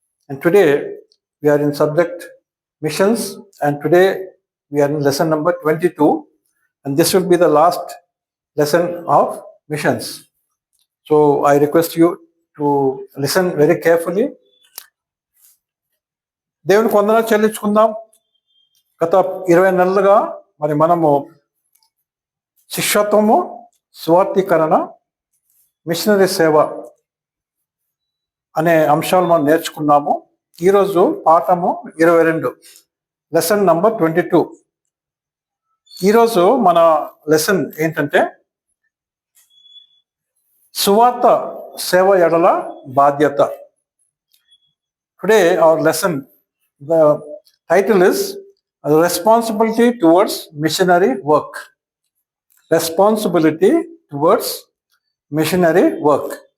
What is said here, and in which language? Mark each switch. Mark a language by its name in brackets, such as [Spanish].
[English] And today, we are in subject missions, and today we are in lesson number 22, and this will be the last lesson of missions. So I request you to listen very carefully. [Telugu] దేవునికి వందనాలు చెల్లించుకుందాం. గత 20 నెలలుగా మనము శిష్యత్వము, స్వార్థీకరణ, machinery సేవ అనే అంశాలు మనం నేర్చుకున్నాము. ఈరోజు పాఠము 22, [English] Lesson number 22. [Telugu] ఈరోజు మన లెసన్ ఏంటంటే సువార్త సేవ ఎడల బాధ్యత. [English] Today our lesson, the title is Responsibility Towards Missionary Work. Responsibility towards missionary work.